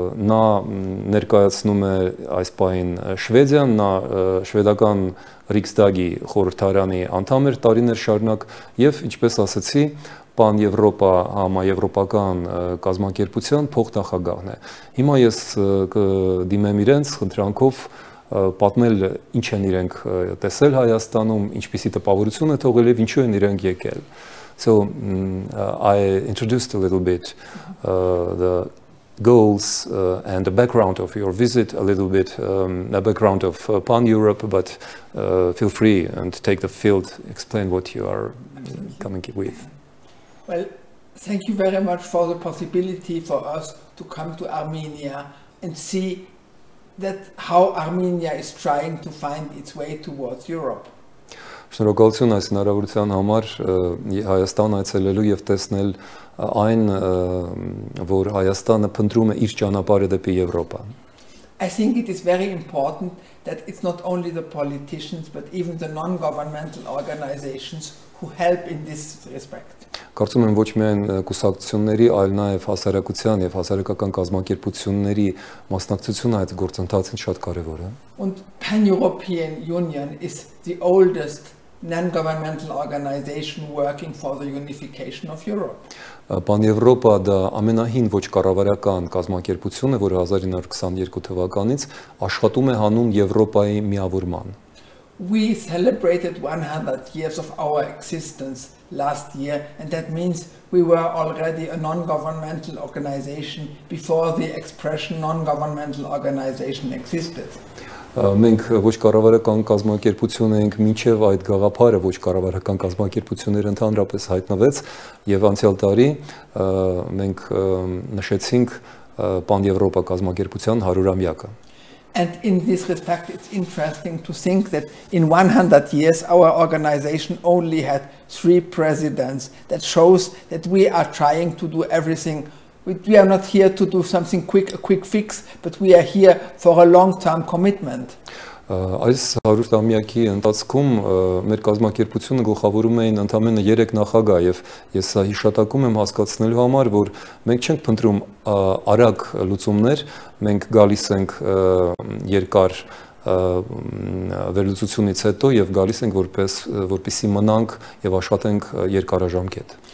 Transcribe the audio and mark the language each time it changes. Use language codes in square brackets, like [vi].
[hy] նա ներկայացնում է այս պահին Շվեդիան, նա շվեդական Ռիքսդագի խորհրդարանի անդամ էր տարիներ շարունակ եւ ինչպես ասացի PanEuropa համաեվրոպական կազմակերպության փոխնախագահն է։ Հիմա ես կդիմեմ իրենց խնդրանքով պատմել ինչ են իրենք տեսել Հայաստանում, ինչպիսի տպավորություն է թողել եւ ինչու են իրենք եկել. [en] So I introduced a little bit the goals and the background of your visit, a little bit the background of PanEuropa, but feel free and take the field, explain what you are coming with. Well, thank you very much for the possibility for us to come to Armenia and see that how Armenia is trying to find its way towards Europe. [hy] Շնորհակալություն այս հնարավորության համար Հայաստան այցելելու եւ տեսնել այն, որ Հայաստանը փնտրում է իր ճանապարհը դեպի Եվրոպա. [en] I think it is very important that it's not only the politicians but even the non-governmental organizations who help in this respect. [hy] Կարծում եմ ոչ միայն կուսակցությունների, այլ նաև հասարակության եւ հասարակական կազմակերպությունների մասնակցությունը այդ գործընթացին շատ կարեւոր է. [en] And PanEuropean Union is the oldest non-governmental organization working for the unification of Europe. [hy] PanEuropa դա ամենահին ոչ կառավարական կազմակերպությունն է, որը 1922 թվականից աշխատում է հանուն Եվրոպայի միավորման. [en] We celebrated 100 years of our existence last year, and that means we were already a non-governmental organization before the expression non-governmental organization existed. [hy] Մենք ոչ կառավարական կազմակերպություն ենք մինչև այդ գաղափարը ոչ կառավարական կազմակերպությունները ընդհանրապես հայտնվեց եւ անցյալ տարի մենք նշեցինք PanEuropa կազմակերպության 100-ամյակը. [en] And in this respect, it's interesting to think that in 100 years, our organization only had 3 presidents. That shows that we are trying to do everything. We are not here to do something quick, a quick fix, but we are here for a long-term commitment. [hy] Այս 100-ամյակի ընթացքում մեր կազմակերպությունը գլխավորում էին ընդամենը 3 նախագահ եւ ես սա հիշատակում եմ հասկացնելու համար, որ մենք չենք փնտրում արագ լուծումներ, մենք գալիս ենք երկար վերլուծությունից հետո եւ գալիս ենք որպեսզի մնանք եւ աշխատենք երկարաժամկետ.